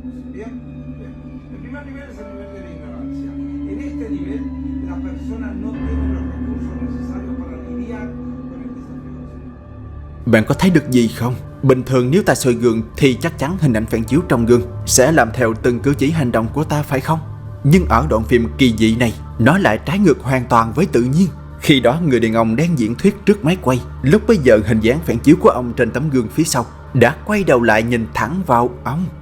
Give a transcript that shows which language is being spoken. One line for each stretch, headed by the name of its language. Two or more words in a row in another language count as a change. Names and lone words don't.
Spanish: ¿Bien? Bien. El primer nivel es el nivel de la ignorancia. En este nivel, la persona no tiene los recursos necesarios para lidiar con el desafío.
Vietnamese: Bạn có thấy được gì không? Bình thường nếu ta soi gương thì chắc chắn hình ảnh phản chiếu trong gương sẽ làm theo từng cử chỉ hành động của ta, phải không? Nhưng ở đoạn phim kỳ dị này, nó lại trái ngược hoàn toàn với tự nhiên. Khi đó người đàn ông đang diễn thuyết trước máy quay. Lúc bấy giờ hình dáng phản chiếu của ông trên tấm gương phía sau đã quay đầu lại nhìn thẳng vào ông.